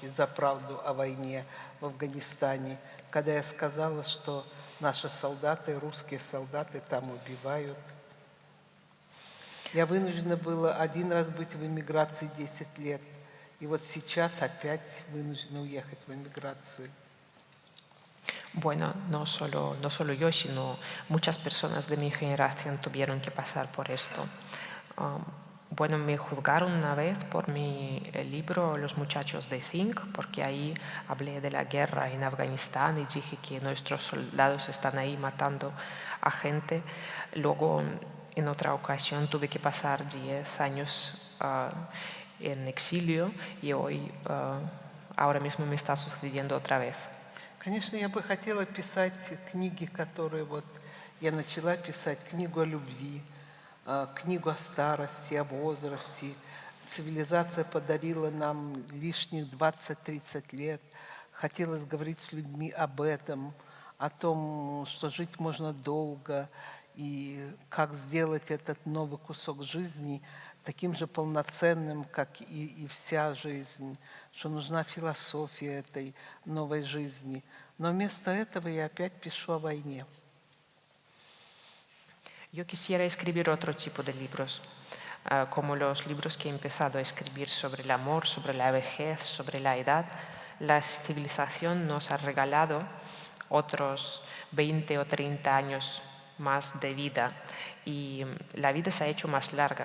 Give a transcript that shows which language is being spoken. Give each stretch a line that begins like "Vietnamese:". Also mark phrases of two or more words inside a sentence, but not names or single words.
Russian: За правду о войне в Афганистане», когда я сказала, что наши солдаты, русские солдаты там убивают. Я вынуждена была один раз быть в эмиграции 10 лет, и вот сейчас опять вынуждена уехать в эмиграцию.
Spanish: Bueno, no solo yo, sino muchas personas de mi generación tuvieron que pasar por esto. Bueno, me juzgaron una vez por mi libro Los muchachos de Zinc, porque ahí hablé de la guerra en Afganistán y dije que nuestros soldados están ahí matando a gente. Luego, en otra ocasión, tuve que pasar 10 años en exilio y hoy, ahora mismo me está sucediendo otra vez.
Russian: Конечно, я бы хотела писать книги, которые вот я начала писать, книгу о любви, книгу о старости, о возрасте. Цивилизация подарила нам лишних 20-30 лет. Хотелось говорить с людьми об этом, о том, что жить можно долго, и как сделать этот новый кусок жизни таким же полноценным, как и вся жизнь, что нужна философия этой новой жизни. Но вместо этого я опять пишу о войне.
Spanish: Yo quisiera escribir otro tipo de libros, como los libros que he empezado a escribir sobre el amor, sobre la vejez, sobre la edad. La civilización nos ha regalado otros 20 o 30 años más de vida y la vida se ha hecho más larga.